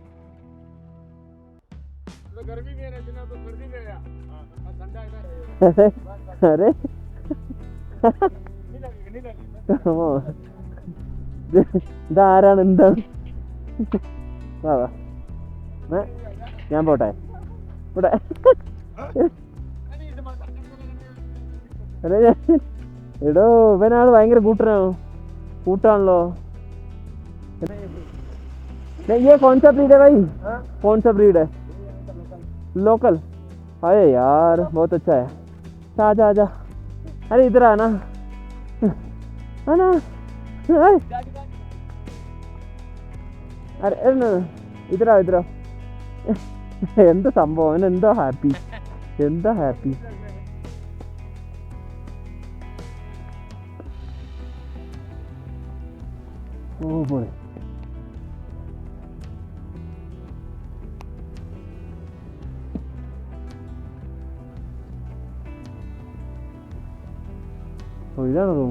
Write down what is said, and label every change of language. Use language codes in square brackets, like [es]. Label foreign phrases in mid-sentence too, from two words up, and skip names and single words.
[ml] അരെ ഇതാരാണ്? എന്താണ്? വാ വാ, ഞാൻ പോട്ടെ ഇവിടെ. എടോ ഇവനാള് ഭയങ്കര കൂട്ടാണല്ലോ. [hi] ये कौन सा ब्रीड है भाई? कौन सा ब्रीड है? लोकल? अरे यार बहुत अच्छा है. आजा आजा. अरे इधर आना. आना. अरे इधर आओ इधर आओ. [ml] എന്താ സംഭവം? എന്താ ഹാപ്പി? ഓ പോയി. ഇതാണ് റൂം.